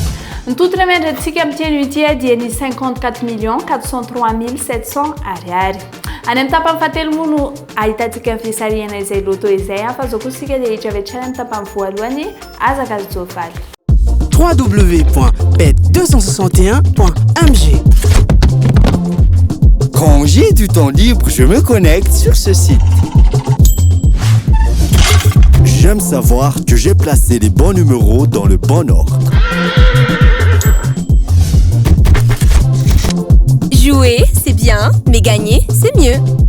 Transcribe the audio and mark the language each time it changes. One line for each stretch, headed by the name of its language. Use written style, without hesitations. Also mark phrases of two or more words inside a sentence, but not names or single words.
Malagasy: Ny totona miandrantsika amin'ny dia ny 54 millions 403 700 ariary. Any amin'ny tapany fahatelo moa no ahitantsika ny fisarihana izay loto izay fa zao kosa sika dia hitra vetrany amin'ny tapany voalohany azaka zovaly. www.bet261.mg.
French: Quand j'ai du temps libre, je me connecte sur ce site. J'aime savoir que j'ai placé les bons numéros dans le bon ordre. Jouer, c'est bien, mais gagner, c'est mieux.